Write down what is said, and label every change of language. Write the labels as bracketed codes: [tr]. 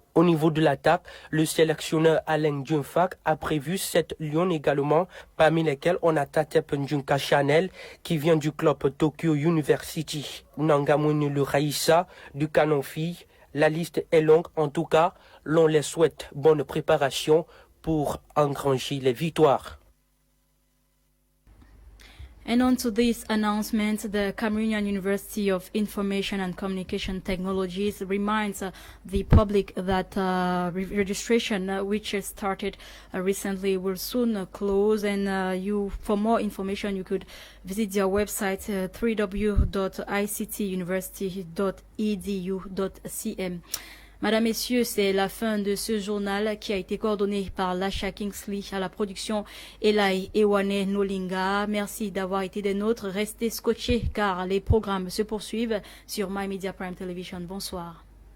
[fr] Au niveau de l'attaque, le sélectionneur Alain Djunfak a prévu 7 lions également, parmi lesquels on a Tatep Ndjunka Chanel qui vient du club Tokyo University. Nangamouine le Raïssa du Canon Fille. La liste est longue, en tout cas, l'on les souhaite bonne préparation pour engranger les victoires. [en] And on to this announcement, the Cameroonian University of Information and Communication Technologies reminds the public that registration, which started recently, will soon close. And for more information, you could visit their website www.ictuniversity.edu.cm. [fr] Madame, Messieurs, c'est la fin de ce journal qui a été coordonné par Lasha Kingsley à la production Elai Ewane Nolinga. Merci d'avoir été des nôtres. Restez scotchés car les programmes se poursuivent sur My Media Prime Television. Bonsoir.